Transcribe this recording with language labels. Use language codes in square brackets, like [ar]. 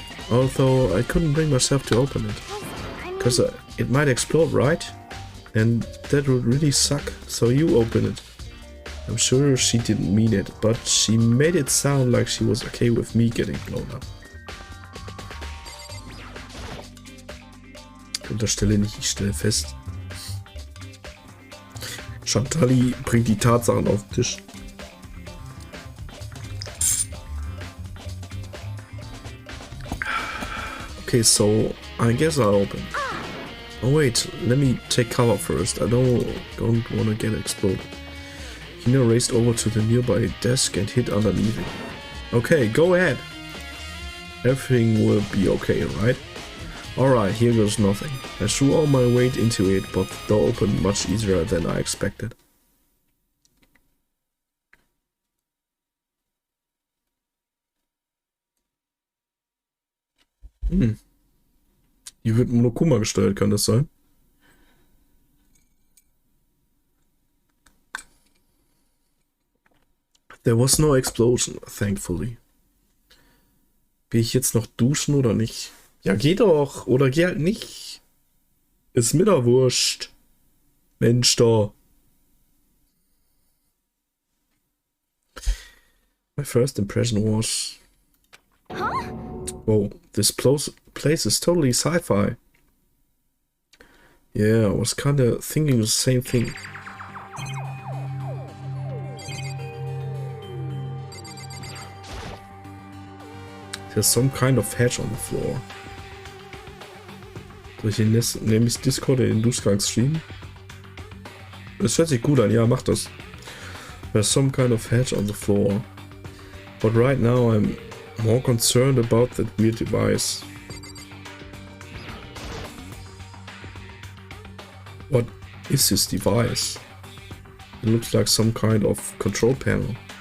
[en] Although I couldn't bring myself to open it. Because it might explode, right? And that would really suck, so you open it. I'm sure she didn't mean it, but she made it sound like she was okay with me getting blown up. [de] Ich unterstelle nicht, ich stelle fest. Chantali bringt die Tatsachen auf den Tisch. [en] Okay, so I guess I'll open. Oh wait, let me take cover first. I don't want to get exploded. Hina raced over to the nearby desk and hid underneath it. Okay, go ahead. Everything will be okay, right? Alright, here goes nothing. I threw all my weight into it, but the door opened much easier than I expected. [de] Hier wird Monokuma gesteuert, kann das sein? [en] There was no explosion, thankfully. [de] Gehe ich jetzt noch duschen oder nicht? Ja, geh doch. Oder geh halt nicht. Ist mir doch wurscht. Mensch da. [en] My first impression was... Whoa, this place is totally sci-fi. Yeah, I was kinda thinking the same thing. There's some kind of hedge on the floor. [de] Soll ich den nämlich Discord in den Duschgang streamen? Das hört sich gut an, ja, mach das. [en] There's some kind of hedge on the floor. But right now I'm more concerned about that weird device. What is this device? It looks like some kind of control panel.